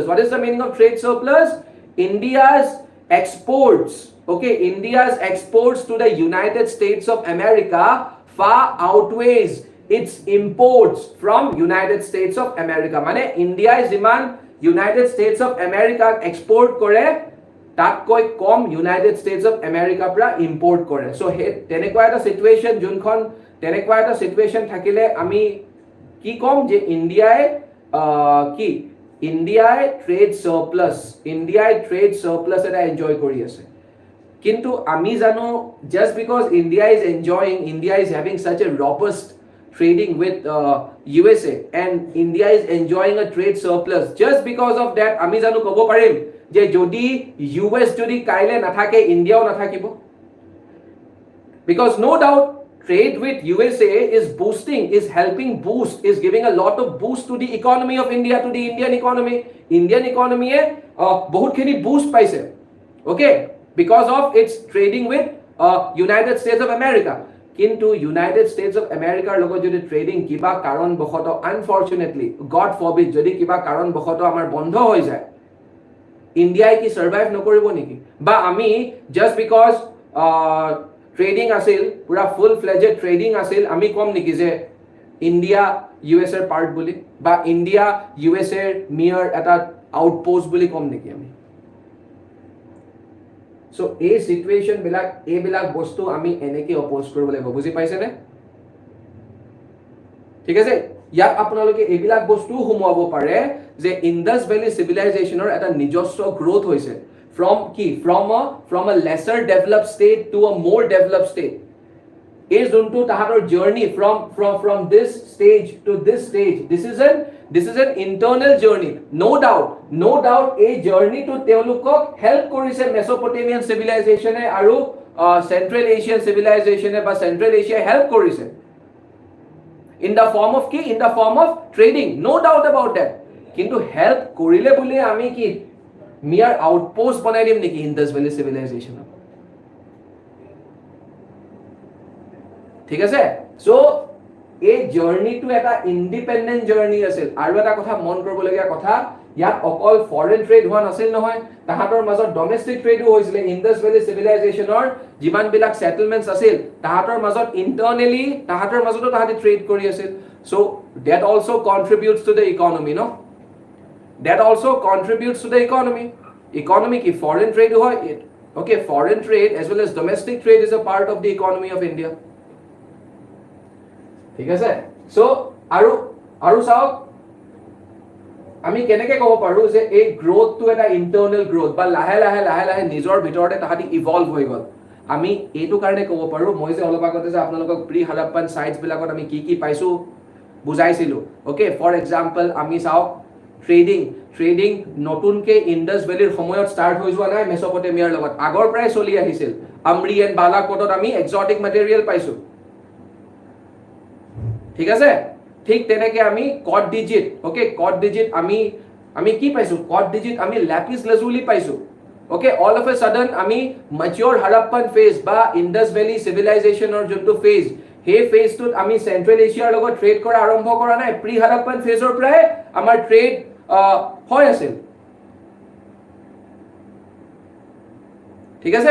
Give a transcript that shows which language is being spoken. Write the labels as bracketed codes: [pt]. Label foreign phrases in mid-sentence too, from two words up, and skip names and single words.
[en] What is the meaning of trade surplus? India's exports, okay, India's exports to the United States of America far outweighs its imports from United States of America. [as] Mane India is iman United States of America export kore তাতকৈ কম United States of America পৰা import কৰে. So তেনেকুৱা এটা situation যোনখন তেনেকুৱা এটা situation থাকিলে আমি কি কম যে ইণ্ডিয়াই [en] trade surplus [as] এটা এনজয় কৰি আছে. কিন্তু আমি জানো [en] just because India is having such a robust trading with USA and India is enjoying a trade surplus, just because of that [as] আমি জানো ক'ব পাৰিম যে যদি US যদি কাইলে নাথাকে ইণ্ডিয়াও নাথাকিব? [en] Because no doubt trade with USA is giving a lot of boost to the economy of India, to the Indian economy. Indian economy বহুতখিনি boost পাইছে, okay, because of its trading with United States of America. [as] কিন্তু United States of America লগত যদি ট্ৰেডিং কিবা কাৰণবশতঃ [en] unfortunately God forbid [as] যদি কিবা কাৰণবশতঃ আমাৰ বন্ধ হৈ যায়, ইণ্ডিয়াই কি সাৰ্ভাইভ নকৰিব নেকি? বা আমি [en] just because trading [as] আছিল, পুৰা [en] full fledged trading [as] আছিল, আমি কম নেকি যে ইণ্ডিয়া US এৰ পাৰ্ট বুলি, বা ইণ্ডিয়া US এৰ মিয়াৰ এটা আউটপোষ্ট বুলি কম নেকি আমি? So এই সিচুৱেচন বিলাক এইবিলাক বস্তু আমি এনেকে অপোজ কৰিব লাগিব, বুজি পাইছেনে? ঠিক আছে, ইয়াত আপোনালোকে এইবিলাক বস্তু সোমাব পাৰে যে ইণ্ডাছ ভেলী চিভিলাইজেশ্যনৰ এটা নিজস্ব গ্ৰোথ হৈছে from a lesser developed state to a more developed state. এই যোনটো তাহাঁতৰ জাৰ্নি [en] from this stage to this stage, this is an internal journey. No doubt [as] এই জাৰ্নিটো তেওঁলোকক হেল্প কৰিছে [en] Mesopotamian civilisationে [as] আৰু [en] Central Asian civilisationে [as] বা চেন্ট্ৰেল এছিয়াই হেল্প কৰিছে [en] in the form of trading, no doubt about that. [as] কিন্তু হেল্প কৰিলে বুলি আমি কি [en] mere outpost [as] বনাই দিম নেকি ইণ্ডাছ ভেলী চিভিলাইজেশ্যনত? ঠিক আছে, সো এই জাৰ্নিটো এটা [en] independent journey [as] আছিল. আৰু এটা কথা মন কৰিবলগীয়া কথা, ইয়াত অকল [en] foreign trade [as] হোৱা নাছিল নহয়, তাহাঁতৰ মাজত [en] domestic tradeও [as] হৈছিলে. ইণ্ডাছ ভেলী চিভিলাইজেশ্যনৰ যিমানবিলাক সেটেলমেণ্টছ আছিল তাহাঁতৰ মাজত ইণ্টাৰনেলি তাহাঁতৰ মাজতো তাহাঁতি ট্ৰেড কৰি আছিল. [en] সো that also contributes to the economy, no? That also contributes to the economy. Economy ki foreign trade hoy, okay, foreign trade as well as domestic trade is a part of the economy of India. [as] ঠিক আছে, সো আৰু চাওক আমি কেনেকে ক'ব পাৰো যে এই গ্ৰোথটো এটা [en] internal growth [as] বা লাহে লাহে নিজৰ ভিতৰতে তাহাঁতি ইভলভ হৈ গ'ল. আমি এইটো কাৰণে ক'ব পাৰো, মই যে অলপ আগতে যে আপোনালোকক [en] pre Harappan sites [as] বিলাকত আমি কি পাইছো বুজাইছিলো. [en] okay, for example [as] আমি চাওক ট্ৰেডিং নতুনকে ইণ্ডাছ ভেলীৰ সময়ত ষ্টাৰ্ট হৈ যোৱা নাই মেছোপটেমিয়াৰ লগত, আগৰ পৰাই চলি আহিছিল. আমৰি এণ্ড বালাকোটত আমি [en] exotic material [as] পাইছো, ঠিক আছে. ঠিক তেনেকে আমি কট ডিজিট আমি কি পাইছো? কট ডিজিট আমি [en] lapis lazuli [as] পাইছো. ওকে, [en] all of a sudden [as] আমি [en] mature Harappan phase [as] বা ইণ্ডাছ ভেলী চিভিলাইজেশ্যনৰ যোনটো ফেজ, সেই ফেজটোত আমি চেন্ট্ৰেল এছিয়াৰ লগত ট্ৰেড কৰা আৰম্ভ কৰা নাই. [en] pre Harappan phaseৰ [as] পৰাই আমাৰ ট্ৰেড হৈ আছিল, ঠিক আছে.